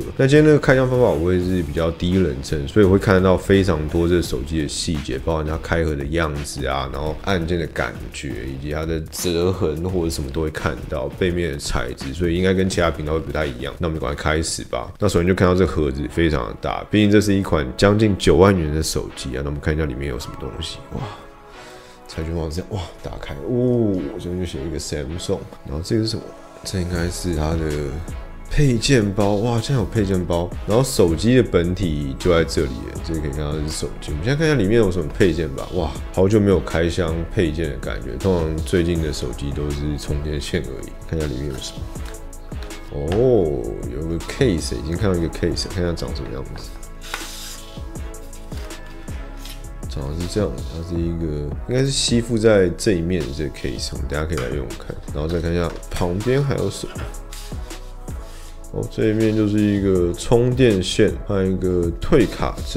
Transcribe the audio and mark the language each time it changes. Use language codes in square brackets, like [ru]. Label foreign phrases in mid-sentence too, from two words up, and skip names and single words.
[zh] 那今天那個開箱方法我會是比較第一人稱，所以會看得到非常多這個手機的細節，包含它開盒的樣子啊，然後按鍵的感覺，以及它的折痕或者什麼都會看到，背面的材質，所以應該跟其他頻道會不太一樣。那我們趕快開始吧。那首先就看到這盒子非常的大，畢竟這是一款將近9萬元的手機啊。那我們看一下裡面有什麼東西。哇，彩券網站哇，打開哦，這邊就寫一個 Samsung，然後这個是什麼？這應該是它的配件包，哇，竟然有配件包。然後手機的本體就在這裡了，這個可以看到是手機。我們現在看一下裡面有什麼配件吧。哇，好久沒有開箱配件的感覺，通常最近的手機都是充電線而已。看一下裡面有什麼。哦，有個 case，已經看到一個 case， 看一下長什麼樣子。長得是這樣，它是一个應該是吸附在這一面的這個 case， 我們等一下可以來用看，然後再看一下旁邊還有什麼。哦，這一面就是一個充電線，還有一個退卡針。